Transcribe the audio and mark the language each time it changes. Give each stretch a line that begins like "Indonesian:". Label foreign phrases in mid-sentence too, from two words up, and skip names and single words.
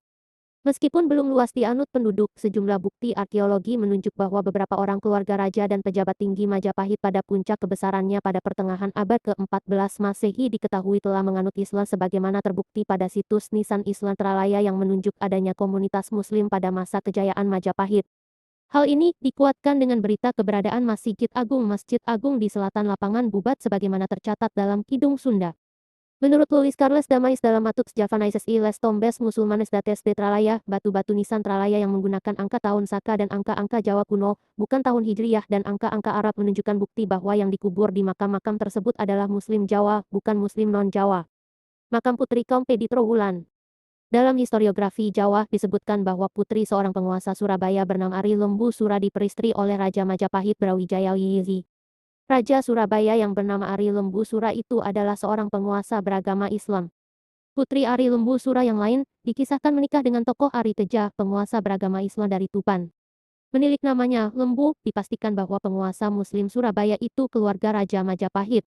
Indonesian: Meskipun belum luas dianut penduduk, sejumlah bukti arkeologi menunjuk bahwa beberapa orang keluarga raja dan pejabat tinggi Majapahit pada puncak kebesarannya pada pertengahan abad ke-14 Masehi diketahui telah menganut Islam sebagaimana terbukti pada situs Nisan Islam Tralaya yang menunjuk adanya komunitas Muslim pada masa kejayaan Majapahit. Hal ini dikuatkan dengan berita keberadaan Masjid Agung di selatan lapangan Bubat sebagaimana tercatat dalam Kidung Sunda. Menurut Louis Carles Damais dalam Matux Javanaises y les Tombes Musulmanes dates de Tralaya, batu-batu nisan Tralaya yang menggunakan angka tahun Saka dan angka-angka Jawa kuno, bukan tahun Hijriyah dan angka-angka Arab menunjukkan bukti bahwa yang dikubur di makam-makam tersebut adalah Muslim Jawa, bukan Muslim non-Jawa. Makam Putri Kompe di Trowulan. Dalam historiografi Jawa disebutkan bahwa putri seorang penguasa Surabaya bernama Ari Lembu Sura diperistri oleh Raja Majapahit Brawijaya Yizi. Raja Surabaya yang bernama Ari Lembu Sura itu adalah seorang penguasa beragama Islam. Putri Ari Lembu Sura yang lain dikisahkan menikah dengan tokoh Ari Teja, penguasa beragama Islam dari Tuban. Menilik namanya Lembu, dipastikan bahwa penguasa Muslim Surabaya itu keluarga Raja Majapahit.